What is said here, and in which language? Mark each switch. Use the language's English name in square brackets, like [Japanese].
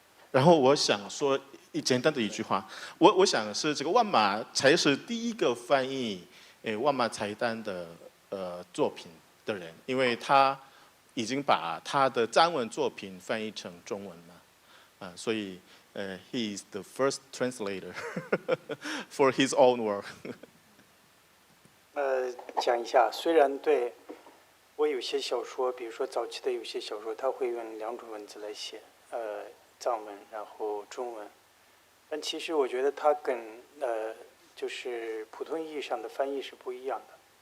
[Chinese] 然后我想说简单的一句话，我想是这个万马才是第一个翻译万马才旦的作品的人，因为他已经把他的藏文作品翻译成中文了，所以。 [English] He is the first translator for his own work. [Chinese] 讲一下，虽然对我有些小说，比如说早期的有些小说，他会用2种文字来写，藏文然后中文，但其实我觉得它跟就是普通意义上的翻译是不一样的。